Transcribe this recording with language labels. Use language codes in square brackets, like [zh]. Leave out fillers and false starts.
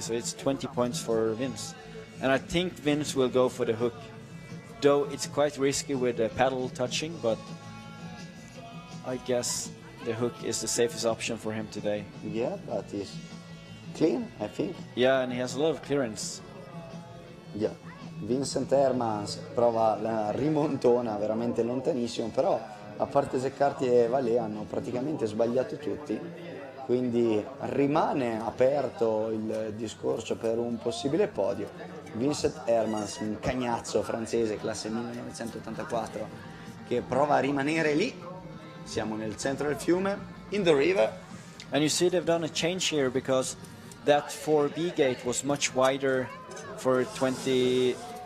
[en] So it's 20 points for Vince. And I think Vince will go for the hook, though it's quite risky with the pedal touching, but I guess the hook is the safest option for him today. Yeah, but he's clean, I think. Yeah, and he has a lot of clearance. Yeah. [it] Vincent Hermans prova la rimontona veramente lontanissimo, però a parte Zeccarti e Vallet hanno praticamente sbagliato tutti, quindi rimane aperto il discorso per un possibile podio. Vincent Hermans, un cagnazzo francese classe 1984, che prova a rimanere lì. Siamo nel centro del fiume, [en] in the river. And you see they've done a change here, because that 4B gate was much wider for 20.